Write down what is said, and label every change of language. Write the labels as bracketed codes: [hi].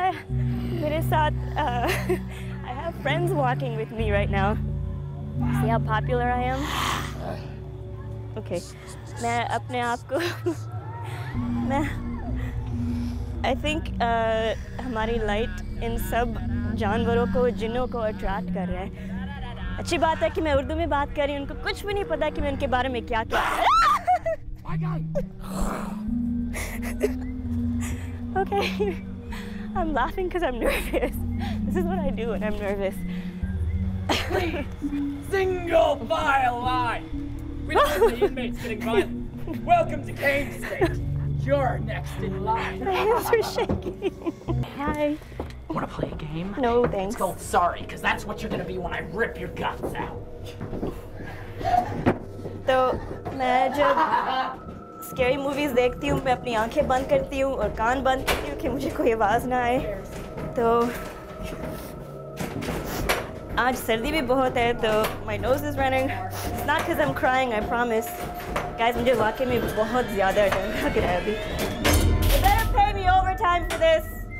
[hi] मेरे साथ [en] I have friends walking with me right now. See how popular I am? Okay. [hi] मैं अपने आप को [en] I think [hi] हमारी लाइट इन सब जानवरों को, जिन्नों को अट्रैक्ट कर रहा है. अच्छी बात है कि मैं उर्दू में बात कर रही हूँ. उनको कुछ भी नहीं पता कि मैं उनके बारे में क्या क्या. [en] Okay, I'm laughing because I'm nervous. This is what I do when I'm nervous. Single file line. We don't want the inmates getting violent. Welcome to Kane State. You're next in line. My hands are shaking. Hi. Want to play a game? No, thanks. It's called Sorry, because that's what you're going to be when I rip your guts out. [hi] तो मैं जब scary movies देखती हूँ, मैं अपनी आंखें बंद करती हूँ और कान बंद करती हूँ कि मुझे कोई आवाज़ ना आए. तो आज सर्दी भी बहुत है, तो [en] my nose is running. It's not because I'm crying, I promise. [hi] Guys, मुझे वाकई में बहुत ज़्यादा डर लग रहा है अभी. [en] You better pay me overtime for this.